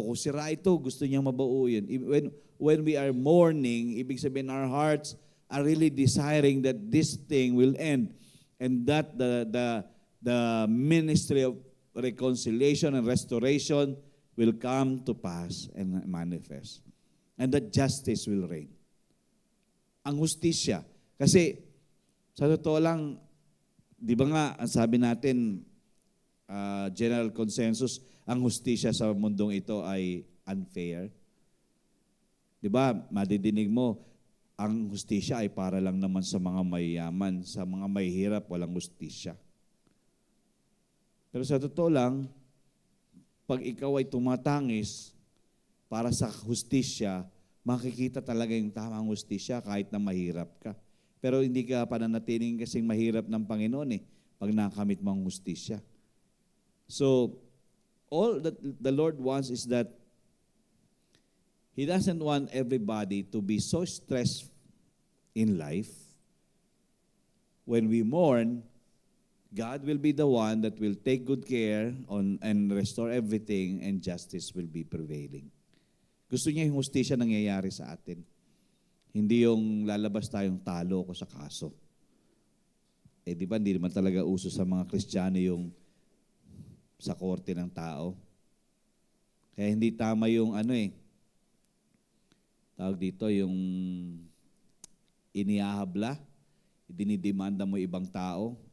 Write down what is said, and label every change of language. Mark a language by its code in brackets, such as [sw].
[tl] Kung sira ito, gusto niyang mabuo yun. [en] When we are mourning, [tl] ibig sabihin [en] our hearts are really desiring that this thing will end and that the ministry of reconciliation and restoration will come to pass and manifest. And that justice will reign. [tl] Ang hustisya. Kasi sa totoo lang, di ba nga, ang sabi natin, general consensus, ang hustisya sa mundong ito ay unfair. Di ba, madidinig mo, ang hustisya ay para lang naman sa mga mayayaman, sa mga mahihirap, walang hustisya. Pero sa totoo lang, pag ikaw ay tumatangis para sa hustisya, makikita talaga yung tamang hustisya kahit na mahirap ka. Pero hindi ka pananatiling kasing mahirap ng Panginoon pag nakamit mo ang hustisya. [en] So, all that the Lord wants is that He doesn't want everybody to be so stressed in life. When we mourn, God will be the one that will take good care and restore everything and justice will be prevailing. [tl] Gusto niya yung hustisya nangyayari sa atin. Hindi yung lalabas tayong talo ko sa kaso. Di ba, hindi naman talaga uso sa mga Kristiyano yung sa korte ng tao. Kaya hindi tama yung tawag dito, yung iniahabla, dinidemanda mo ibang tao.